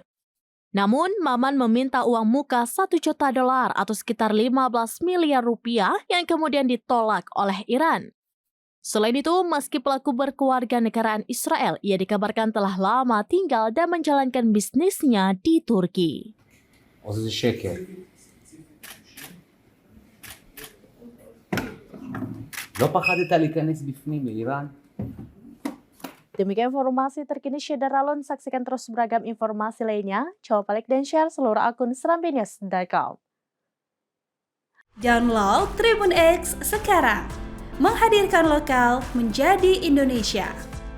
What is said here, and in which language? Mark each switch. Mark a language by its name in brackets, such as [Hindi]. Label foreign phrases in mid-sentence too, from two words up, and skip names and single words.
[Indonesian] Namun, Maman meminta uang muka $1 juta atau sekitar 15 miliar rupiah yang kemudian ditolak oleh Iran. Selain itu, meski pelaku berkewarganegaraan Israel, ia dikabarkan telah lama tinggal dan menjalankan bisnisnya di Turki. [Hebrew] זה שקר. לא פחדת להיכנס בפנים לאיראן? [Indonesian] Demikian informasi terkini Syederalun. Saksikan terus beragam informasi lainnya. Coba balik dan share seluruh akun serambinews.com. Download Tribun X sekarang. Menghadirkan lokal menjadi Indonesia.